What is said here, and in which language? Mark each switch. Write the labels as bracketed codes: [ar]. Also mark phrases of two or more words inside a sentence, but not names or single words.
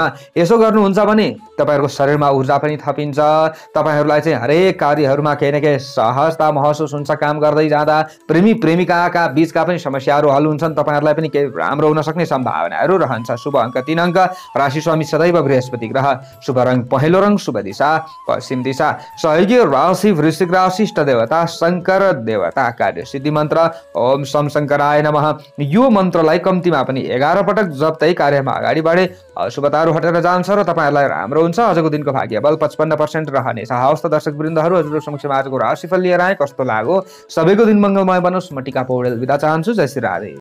[ne] यसो गर्नुहुन्छ भने तपाईँहरूको शरीरमा ऊर्जा पनि थपिन्छ, तपाईँहरूलाई चाहिँ हरेक कार्यहरूमा केही न केही सहजता महसुस हुन्छ। काम गर्दै जाँदा प्रेमी प्रेमिकाका बीचका पनि समस्याहरू हल हुन्छन्, तपाईँहरूलाई पनि केही राम्रो हुन सक्ने सम्भावनाहरू रहन्छ। शुभ अङ्क 3 अङ्क, राशि स्वामी सदैव बृहस्पति ग्रह, शुभ रङ पहेँलो रङ, शुभ दिशा पश्चिम दिशा। सहयोगी राशि वृश्चिक राशि, इष्ट देवता शङ्कर देवता, कार्य सिद्धि मन्त्र [sa] ओम सम शङ्कराय नमः। [ne] यो मन्त्रलाई कम्तीमा पनि 11 पटक जप्दै कार्यमा अगाडि बढे अशुभताहरू हटेर जान्छ र तपाईँहरूलाई राम्रो हुन्छ। आजको दिनको भाग्य बल 55% रहनेछ। हवस् त दर्शक वृन्दहरू, हजुरहरू समक्षमा आजको राशिफल लिएर आए, कस्तो लाग्यो? सबैको दिन मङ्गलमय बनोस्। म टिका पौडेल बिदा चाहन्छु। जय श्री राधे।